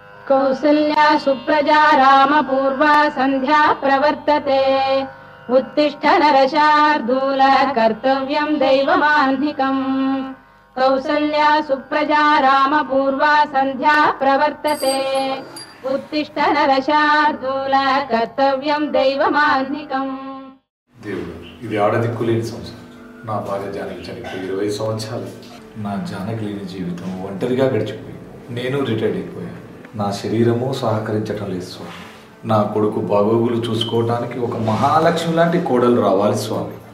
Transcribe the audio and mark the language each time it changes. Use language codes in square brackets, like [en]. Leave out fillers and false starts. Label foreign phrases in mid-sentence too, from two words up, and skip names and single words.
[sa] कौसल्या सुप्रजा रामपूर्वा संध्या प्रवर्तते उत्तिष्ठ नरशार्दूल कर्तव्यं दैवमाह्निकम् कौसल्या सुप्रजा रामपूर्वा संध्या प्रवर्तते उत्तिष्ठ नरशार्दूल कर्तव्यं दैवमाह्निकम् [te] దేవుడు ఇది ఆడదిక్కు లేని సంవత్సరం. నా భార్య జానకి చనిపోయి 20 సంవత్సరాలు. నా జానకి లేని జీవితం ఒంటరిగా గడిచిపోయింది. నేను రిటైర్డ్ అయిపోయాను. నా శరీరము సహకరించటం లేదు స్వామి. నా కొడుకు బాగోగులు చూసుకోవడానికి ఒక మహాలక్ష్మి లాంటి కోడలు రావాలి స్వామి.